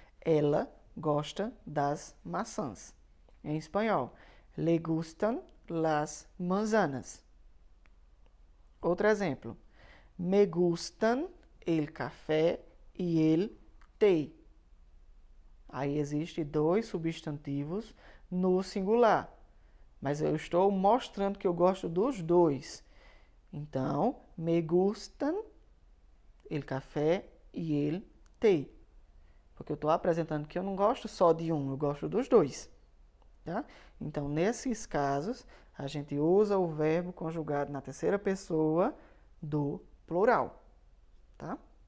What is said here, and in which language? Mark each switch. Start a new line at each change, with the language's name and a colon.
Portuguese: Ela gosta das maçãs. Em espanhol,
Spanish: le gustan las manzanas.
Portuguese: Outro exemplo.
Spanish: Me gustan el café y el té.
Portuguese: Aí existe dois substantivos no singular. Mas eu estou mostrando que eu gosto dos dois.
Spanish: Então, me gustan el café y el té.
Portuguese: Porque eu estou apresentando que eu não gosto só de um, eu gosto dos dois. Tá? Então, nesses casos, a gente usa o verbo conjugado na terceira pessoa do plural. Tá?